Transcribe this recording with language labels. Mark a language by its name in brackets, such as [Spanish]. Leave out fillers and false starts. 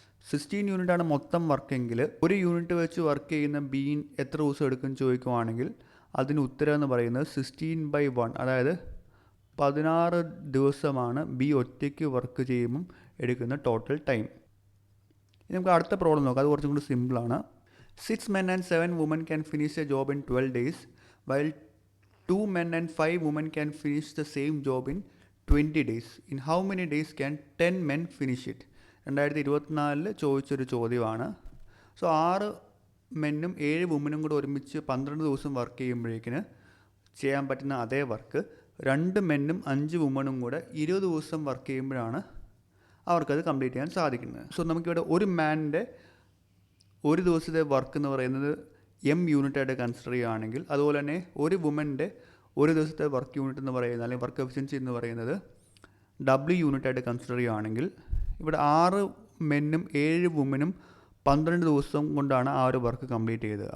[Malayalam] 16 യൂണിറ്റാണ് മൊത്തം വർക്കെങ്കിൽ ഒരു യൂണിറ്റ് വെച്ച് വർക്ക് ചെയ്യുന്ന ബീൻ എത്ര ദിവസം എടുക്കും ചോദിക്കുവാണെങ്കിൽ അതിന് ഉത്തരം എന്ന് പറയുന്നത് 16/1, അതായത് 16 ദിവസമാണ് ബി ഒറ്റയ്ക്ക് വർക്ക് ചെയ്യുമ്പം എടുക്കുന്ന ടോട്ടൽ ടൈം. ഇനി നമുക്ക് അടുത്ത പ്രോബ്ലം നോക്കാം. അത് കുറച്ചും കൂടി സിമ്പിളാണ്. [English] 6 men and 7 women can finish a job in 12 days while 2 men and 5 women can finish the same job in 20 days. In how many days can 10 men finish it? [Malayalam] 2024 ചോദിച്ചൊരു ചോദ്യമാണ്. സോ 6 മെന്നും 7 വുമനും കൂടെ ഒരുമിച്ച് 12 ദിവസം വർക്ക് ചെയ്യുമ്പോഴേക്കിന് ചെയ്യാൻ പറ്റുന്ന അതേ വർക്ക് 2 മെന്നും 5 വുമനും കൂടെ 20 ദിവസം വർക്ക് ചെയ്യുമ്പോഴാണ് അവർക്കത് കംപ്ലീറ്റ് ചെയ്യാൻ സാധിക്കുന്നത്. സോ നമുക്കിവിടെ ഒരു മാനിൻ്റെ ഒരു ദിവസത്തെ വർക്ക് എന്ന് പറയുന്നത് യൂണിറ്റായിട്ട് കൺസിഡർ ചെയ്യുകയാണെങ്കിൽ, അതുപോലെ തന്നെ ഒരു വുമൻ്റെ ഒരു ദിവസത്തെ വർക്ക് യൂണിറ്റ് എന്ന് പറയുന്നത് അല്ലെങ്കിൽ വർക്ക് എഫിഷ്യൻസി എന്ന് പറയുന്നത് യൂണിറ്റായിട്ട് കൺസിഡർ ചെയ്യുകയാണെങ്കിൽ ഇവിടെ 6 മെന്നും 7 വുമനും 12 ദിവസം കൊണ്ടാണ് ആ ഒരു വർക്ക് കംപ്ലീറ്റ് ചെയ്തത്.